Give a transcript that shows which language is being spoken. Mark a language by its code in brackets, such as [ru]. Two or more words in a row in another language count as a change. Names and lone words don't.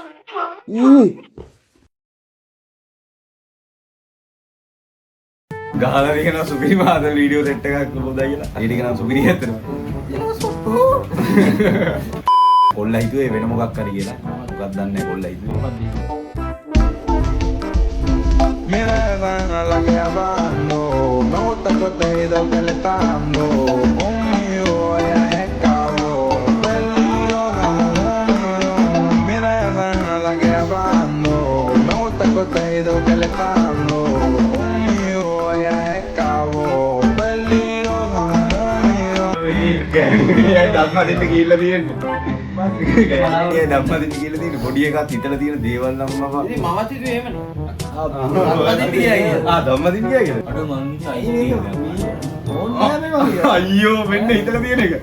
[si] ගහලා දෙන සුපිරි මාද වීඩියෝ සෙට් එකක් හොදයි කියලා. ඊට කියන සුපිරි ඇත්තටම. කොල්ලා හිතුවේ වෙන මොකක් හරි කියලා. මොකක්ද දන්නේ නැහැ කොල්ලා හිතුවේ. [es] Mira la que hablando, me gusta que te he ido calentando. Conmigo ella es cabrón, peligrosa. Mira la que hablando, me gusta que te he ido calentando. Conmigo ella es cabrón, peligrosa. [si] ධම්මදින්න ගිහිල්ලා තියෙන්නේ. ඒ ධම්මදින්න ගිහිල්ලා තියෙන්නේ පොඩි එකක් හිතලා තියෙන දේවල් නම් මම ඉතින් මමත් හිතුවේ එහෙමනේ. ධම්මදින්න ගියා කියලා. අඩෝ මං අයියෝ මෙන්න හිතලා තියෙන එක.